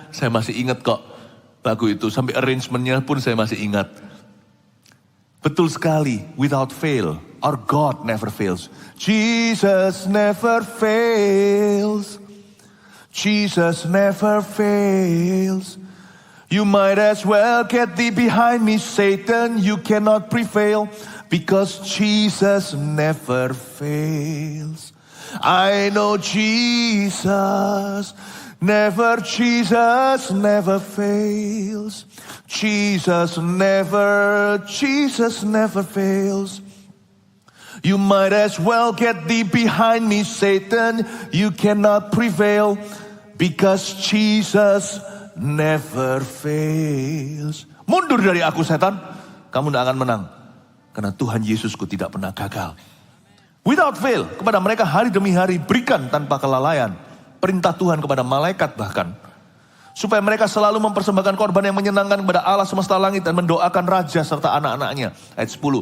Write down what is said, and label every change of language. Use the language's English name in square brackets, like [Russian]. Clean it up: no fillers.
[Indonesian] Saya masih ingat kok lagu itu, sampai arrangementnya pun saya masih ingat. Betul sekali, [English] without fail, our God never fails. Jesus never fails. Jesus never fails. You might as well get thee behind me, Satan. You cannot prevail because Jesus never fails. I know Jesus never fails. Jesus never fails. You might as well get thee behind me, Satan. You cannot prevail because Jesus never fails. [Indonesian] Mundur dari aku setan, kamu tidak akan menang. Karena Tuhan Yesusku tidak pernah gagal. [English] Without fail, [Indonesian] kepada mereka hari demi hari berikan tanpa kelalaian. Perintah Tuhan kepada malaikat bahkan. Supaya mereka selalu mempersembahkan korban yang menyenangkan kepada Allah semesta langit dan mendoakan raja serta anak-anaknya. Ayat 10.